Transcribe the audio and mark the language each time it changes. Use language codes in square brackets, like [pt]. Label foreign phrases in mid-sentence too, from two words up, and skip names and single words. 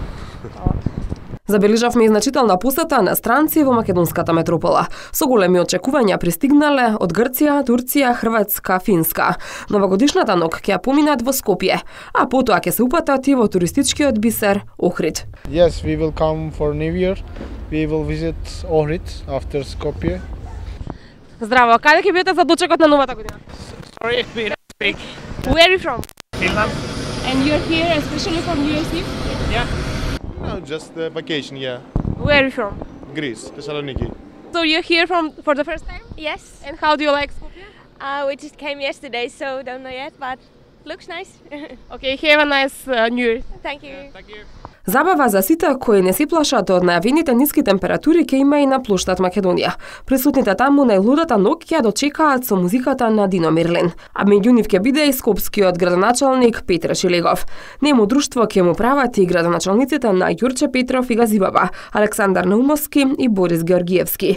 [mk] Забележавме и значителна посета на странци во македонската метропола. Со големи очекувања пристигнале од Грција, Турција, Хрватска, Финска. Новогодишната ноќ ќе ја поминат во Скопје, а потоа ќе се упатат и во туристичкиот бисер Охрид. [en] Yes, we will come for New Year. We will visit Ohrid after Skopje. [mk] Здраво, каде ќе бидете за дочекот на новата година? [en] Sorry, we don't speak. Where are you from? Finland. And you're here especially for New Year's Eve? Yeah. No, just vacation, yeah. Where are you from? Greece, Thessaloniki. So you're here for the first time? Yes, And how do you like Skopje? we just came yesterday, so don't know yet, but looks nice. Okay, have a nice New Year. Thank you. Thank you. [mk] Забава за сите кои не се плашат од најавените ниски температури ќе има и на плоштад Македонија. Присутните таму најлудата ноќ ќе дочекаат со музиката на Дино Мирлин. А меѓу нив ќе биде и скопскиот градоначалник Петре Шилегов. Нему друштво ќе му прават и градоначалниците на Ѓурче Петров и Газибаба, Александар Наумовски и Борис Георгиевски.